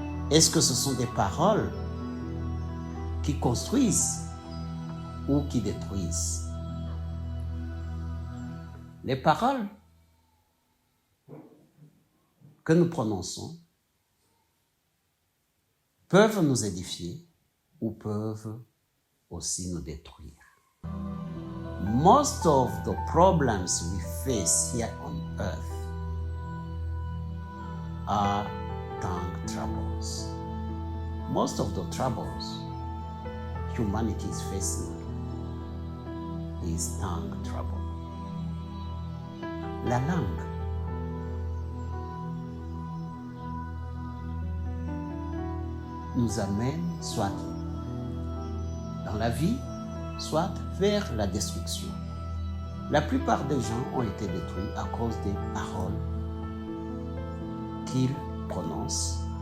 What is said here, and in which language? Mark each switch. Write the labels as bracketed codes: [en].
[fr] Est-ce que ce sont des paroles qui construisent ou qui détruisent? Les paroles que nous prononçons peuvent nous édifier ou peuvent aussi nous détruire. [en] Most of the problems we face here on earth are tongue troubles. Most of the troubles humanity is facing is tongue trouble. [fr] La langue nous amène soit dans la vie, soit vers la destruction. La plupart des gens ont été détruits à cause des paroles qu'ils prononcent.